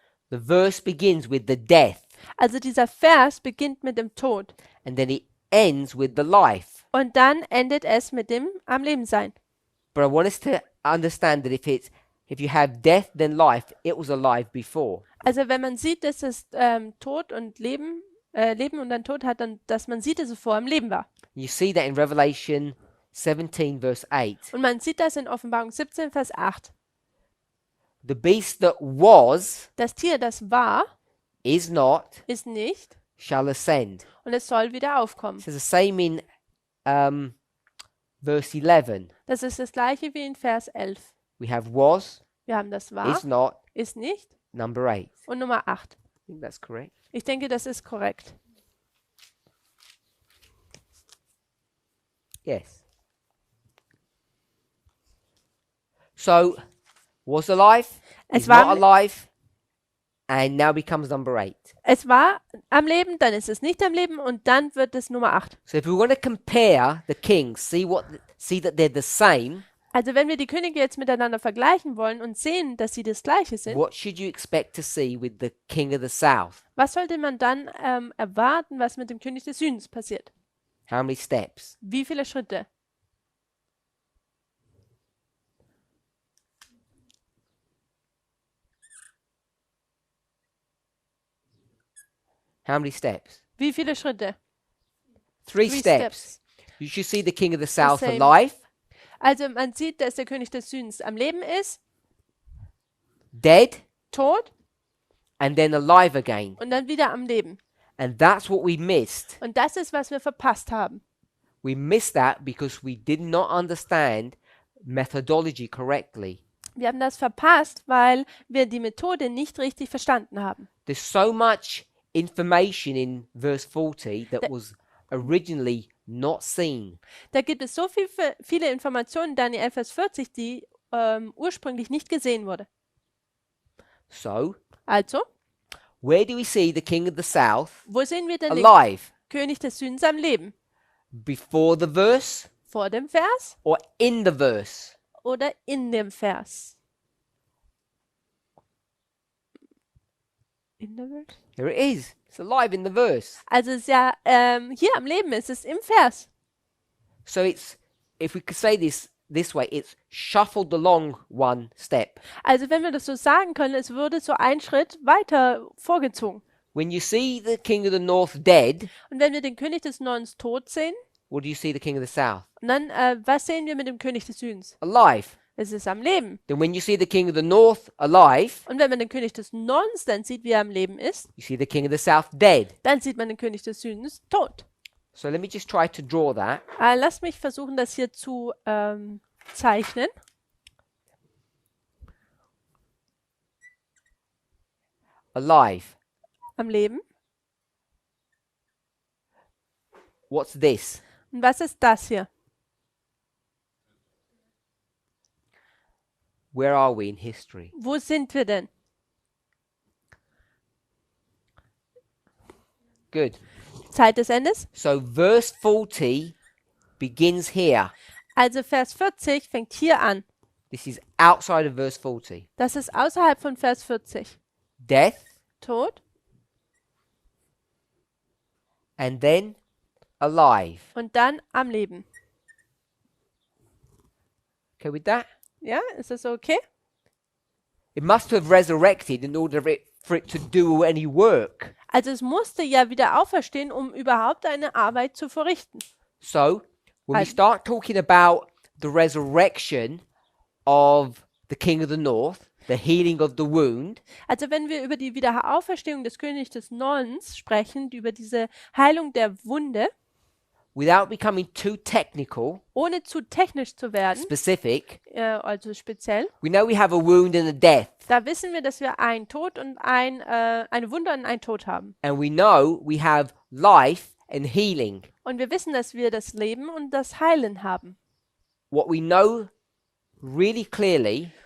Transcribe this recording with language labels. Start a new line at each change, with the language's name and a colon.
English: The verse begins with the death,
German: Also dieser Vers beginnt mit dem Tod
English: and then it ends with the life.
German: und dann endet es mit dem am Leben sein.
English: But I want us to understand that if you have death then life, it was alive before.
German: Also wenn man sieht, dass es Tod und Leben, Leben und dann Tod hat, dann dass man sieht, dass es vor im Leben war.
English: You see that in Revelation 17 verse 8.
German: Und man sieht das in Offenbarung 17, Vers 8.
English: The beast that was
German: Das Tier, das war,
English: is not,
German: ist nicht
English: shall ascend.
German: und es soll wieder
English: It
German: aufkommen.
English: says the same in verse 11.
German: Das ist das gleiche wie in Vers 11.
English: We have was,
German: Wir haben das war,
English: is not,
German: ist nicht
English: number 8.
German: und Nummer 8.
English: I think that's correct.
German: Ich denke, das ist korrekt.
English: Yes. So, was alive,
German: Es
English: is
German: war
English: not alive, and now becomes number 8.
German: Es war am Leben, dann ist es nicht am Leben und dann wird es Nummer 8.
English: So if we want to compare the kings, see that they're the same,
German: Also wenn wir die Könige jetzt miteinander vergleichen wollen und sehen, dass sie das Gleiche sind,
English: what should you expect to see with the king of the south?
German: was sollte man dann erwarten, was mit dem König des Südens passiert?
English: How many steps?
German: Wie viele Schritte?
English: How many steps?
German: Wie viele Schritte?
English: Three Three steps. You should see the king of the south same. alive,
German: Also man sieht, dass der König des Südens am Leben ist,
English: dead,
German: tot
English: and then alive again.
German: und dann wieder am Leben.
English: And that's what we missed.
German: Und das ist, was wir verpasst haben.
English: We missed that because we did not understand methodology correctly.
German: Wir haben das verpasst, weil wir die Methode nicht richtig verstanden haben.
English: There's so much information in verse 40 that was originally not seen.
German: Da gibt es so viele Informationen dann in Daniel 11, Vers 40, die ursprünglich nicht gesehen wurde.
English: So,
German: Also,
English: where do we see the king of the south
German: wo sehen wir denn den
English: alive?
German: König des Südens am Leben?
English: Before the verse
German: Vor dem Vers
English: or in the verse?
German: oder in dem Vers? In der Vers?
English: Here it is. It's alive in the verse.
German: Also es ist ja hier am Leben, ist es im Vers.
English: So it's, if we could say this way, it's shuffled along one step.
German: Also wenn wir das so sagen können, es würde so ein Schritt weiter vorgezogen.
English: When you see the king of the north dead,
German: Und wenn wir den König des Nordens tot sehen,
English: what do you see the king of the south?
German: und dann, was sehen wir mit dem König des Südens?
English: Alive.
German: Es ist am Leben.
English: Then when you see the king of the north alive,
German: Und wenn man den König des Nordens dann sieht, wie er am Leben ist,
English: you see the king of the south dead.
German: dann sieht man den König des Südens tot.
English: So let me just try to draw that.
German: Lass mich versuchen, das hier zu zeichnen.
English: Alive.
German: Am Leben.
English: What's this?
German: Und was ist das hier?
English: Where are we in history?
German: Wo sind wir denn?
English: Good.
German: Zeit des Endes.
English: So verse 40 begins here.
German: Also Vers 40 fängt hier an.
English: This is outside of verse 40.
German: Das ist außerhalb von Vers 40.
English: Death
German: Tod
English: and then alive.
German: und dann am Leben.
English: Okay with that?
German: Ja, ist das okay?
English: It must have resurrected in order for it to do any work.
German: Also es musste ja wieder auferstehen, um überhaupt eine Arbeit zu verrichten.
English: So when we start talking about the resurrection of the king of the north, the healing of the wound,
German: Also wenn wir über die Wiederauferstehung des Königs des Nordens sprechen, über diese Heilung der Wunde,
English: without becoming too technical,
German: ohne zu technisch zu werden,
English: specific,
German: also speziell,
English: we know we have a wound and a death.
German: da wissen wir, dass wir einen Tod und eine Wunde und einen Tod haben.
English: And we know we have life and healing.
German: Und wir wissen, dass wir das Leben und das Heilen haben.
English: What we know really clearly